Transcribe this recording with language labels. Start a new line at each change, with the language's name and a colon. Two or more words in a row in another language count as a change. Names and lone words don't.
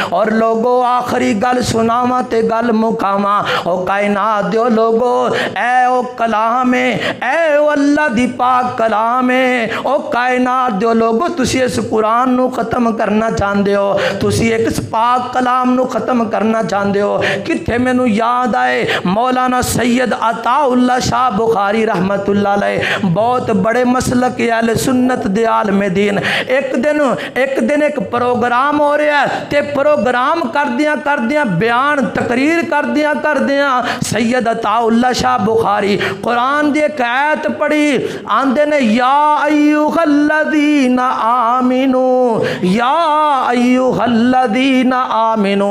Punjabi: اور لوگو آخری گل سناواں تے گل مکاواں، او کائنات دے لوگو اے او کلام ہے، اے او اللہ دی پاک کلام ہے. او کائنات دے لوگو تسی اس قرآن نوں ختم کرنا چاہتے ہو، تسی اک پاک کلام نوں ختم کرنا چاہتے ہو. کتھے مینوں یاد آئے مولانا سید عطاء اللہ شاہ بخاری
Arabic: رحمة الله عليه,
Punjabi: بہت بڑے مسلک اہلِ سنت دے عالمِ دین. اک دن اک پروگرام ہو رہا ہے تے پروگرام کردیاں کردیاں بیان تقریر کردیاں سید عطاء اللہ شاہ بخاری قرآن دی اک آیت پڑھی، آندے نے
Arabic: يا أيها الذين آمنوا, يا أيها الذين آمنوا.